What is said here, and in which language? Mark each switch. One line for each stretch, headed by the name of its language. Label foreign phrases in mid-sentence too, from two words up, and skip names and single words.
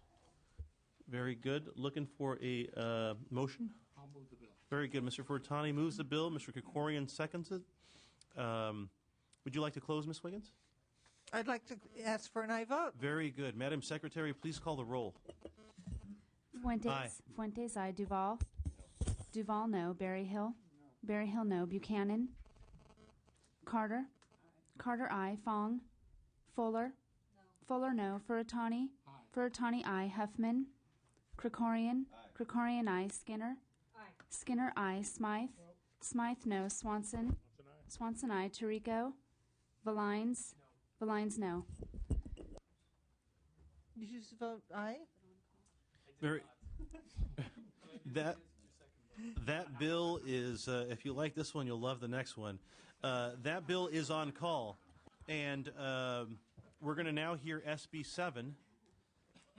English: Very good. Looking for a motion? I'll move the bill. Very good. Mr. Furtani moves the bill. Mr. Krikorian seconds it. Would you like to close, Ms. Wiggins? I'd like to ask for an aye vote. Very good. Madam Secretary, please call the roll. Fuentes. Aye. Fuentes, aye. Duval. Duval, no. Berryhill. Berryhill, no. Buchanan. Carter. Carter, aye. Fong. Fuller. Fuller, no. Furutani. Furutani, aye. Huffman. Krikorian. Krikorian, aye. Skinner. Skinner, aye. Smythe. Smythe, no. Swanson. Swanson, aye. Tirico. Valines. Valines, no. Did you vote aye? Very. That bill is, if you like this one, you'll love the next one. That bill is on call. And we're going to now hear SB 7.